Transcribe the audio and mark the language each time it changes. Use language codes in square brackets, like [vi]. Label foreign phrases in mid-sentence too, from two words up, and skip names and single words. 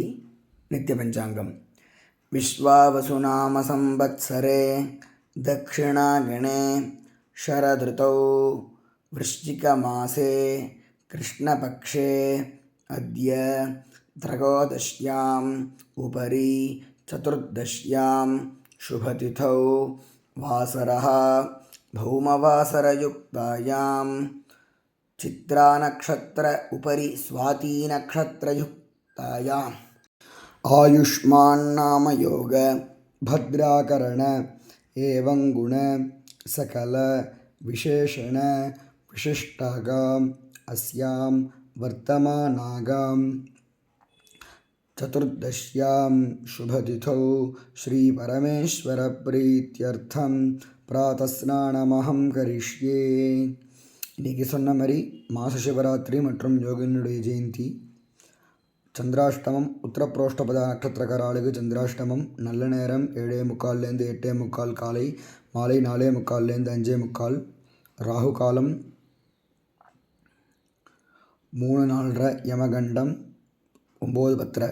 [ta] நித்திய பஞ்சாங்கம். [sa] विश्वावसुनाम संवत्सरे दक्षिणायने शरदृतौ वृश्चिक मासे कृष्णपक्षे अद्य त्रयोदश्यां उपरि चतुर्दश्यां शुभतिथौ वासरः भौमवासरयुक्तायां चित्रानक्षत्र उपरि स्वातीनक्षत्रयुक्तायाम् आयुष्मान् योग भद्राकरण एवं गुण सकल विशेषण विशिष्टागाम् अस्यां वर्तमानागां चतुर्दश्यां शुभतिथौ श्री परमेश्वर प्रीत्यर्थं प्रातस्नानमहं करिष्ये. [ta] இன்றைக்கி சொன்ன மாதிரி மாச சிவராத்திரி மற்றும் யோகினுடைய ஜெயந்தி. சந்திராஷ்டமம் உத்தரப்பிரோஷ்டபத நட்சத்திரக்காரர்களுக்கு சந்திராஷ்டமம் நல்ல நேரம் 7:45 8:45 காலை, மாலை 4:45 5:45. ராகு காலம் 3:04 யமகண்டம் 9:10.